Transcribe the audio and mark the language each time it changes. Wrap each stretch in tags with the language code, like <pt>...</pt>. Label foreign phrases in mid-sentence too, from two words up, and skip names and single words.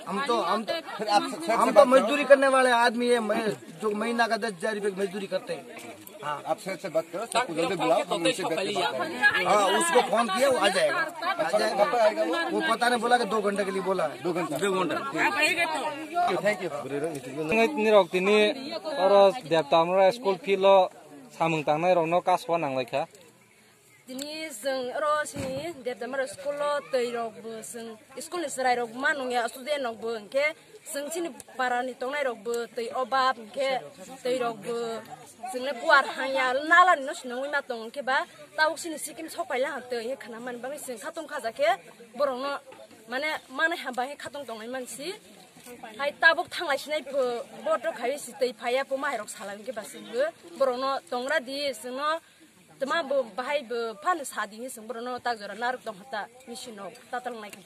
<hi>हम तो मजदूरी करने वाले आदमी है, जो महीना का 10,000 रुपये की मजदूरी करते हैं। हाँ, आप सेठ से बात करो, सबको जल्दी बुलाओ, हम उनसे बात करेंगे। हाँ, उसको फोन किया, वो आ जाएगा। वो पता नहीं बोला कि 2 घंटे के लिए बोला है। 2 घंटा। थैंक</hi> <brx>यू।</brx> <en>school fee</en> <brx>लो सामंग तांनाय रौनो कासवा नांलायखा दिनी जों रसनि देबदामर स्कुलो तैरबो जों स्कुलनि सरायरब मानुया स्टुडेन्टबो के जों सिनि बारानि तंनायरबो तै अबाब के तैरबो जोंने गुवार हाया नालानि न सिनङै मा दं के बा तावसिनि सिकिम सफायला हाते हे खाना मान बाङै जों खातम खाजाके बरनो माने माने हाबाङै खातम दंनाय मानसि हाय ताबक थांलायसिनाय बट खायसि तै फायाबो माहिरक सालांगे बासिबो बरनो दंरा दि जोंनो तमा बाहाय फानो सादिनि जों बरनो तागजरा नारक दं हता मिसिनो तातालनाय खदि</brx>